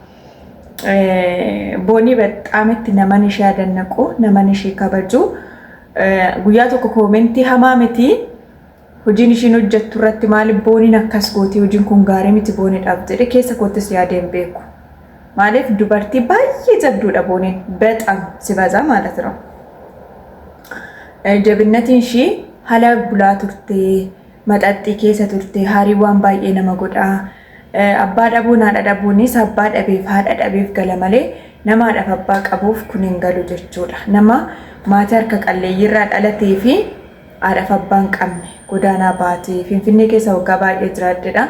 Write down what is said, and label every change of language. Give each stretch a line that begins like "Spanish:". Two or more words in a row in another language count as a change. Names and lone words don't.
Oromo: Boonii በጣም naman ishee adannaqu naman ishee kabaju guyyaa tokko koomentii hamaa miti hojiin ishiin hojjettu irratti maaliif booniin akkas gooti hojiin kun gaarii miti booniidhaaf jedhe keessa koottis yaadeen beeku maaliif dubartii baay'ee jabduudha booniin
Amharic: በጣም ሲበዛ ማለት ነው
Oromo: ጀብነትን ishee hala bulaa turte maxaxxii keessa turte hariiwwan baay'ee nama godha abbaa dhabuun haadha dhabuunis abbaa dhabeef haadha dhabeef gala malee namaadhaaf abbaa qabuuf kun hin galu jechuudha. Nama maatii harka qalleeyyiirraa dhalatee fi haadhaaf abbaan qabne godaanaa baatee Finfinnee keessa waggaa baay'ee jiraatedha.